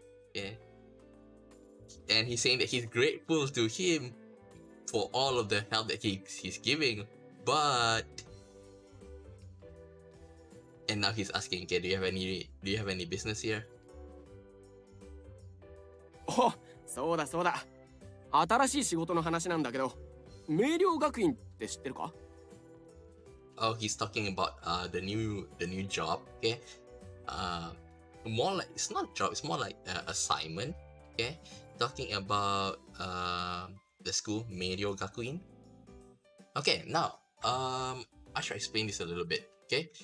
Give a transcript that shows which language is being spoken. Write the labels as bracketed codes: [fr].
[en] Okay. And he's saying that he's grateful to him for all of the help that he's giving, but and now he's asking, okay, do you have any business here? [ja] お、そうだそうだ。新しい仕事の話なんだけど、明瞭学院って知ってるか？ [en] Oh, he's talking about the new job, okay? More like it's not job, it's more like assignment, okay? Talking about the school Meiryo Gakuin. Okay, now I should explain this a little bit, okay?